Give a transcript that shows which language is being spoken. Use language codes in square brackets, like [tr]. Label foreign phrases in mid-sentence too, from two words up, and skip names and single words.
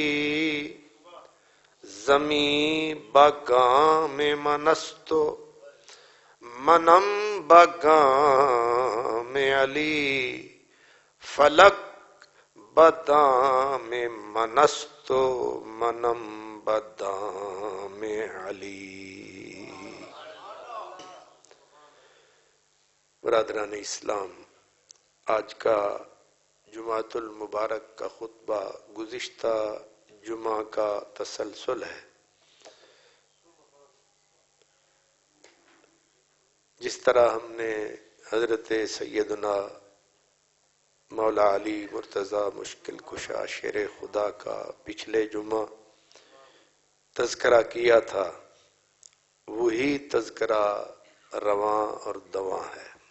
[fa] زمین بگام منست منم بگام علی فلک بدام منست منم بدام علی [ur] برادران اسلام، آج کا جمعۃ المبارک کا خطبہ گزشتہ جمعہ کا تسلسل ہے۔ جس طرح ہم نے حضرت سیدنا مولا علی مرتضی مشکل کشا شیر خدا کا پچھلے جمعہ تذکرہ کیا تھا، وہی تذکرہ رواں اور دواں ہے۔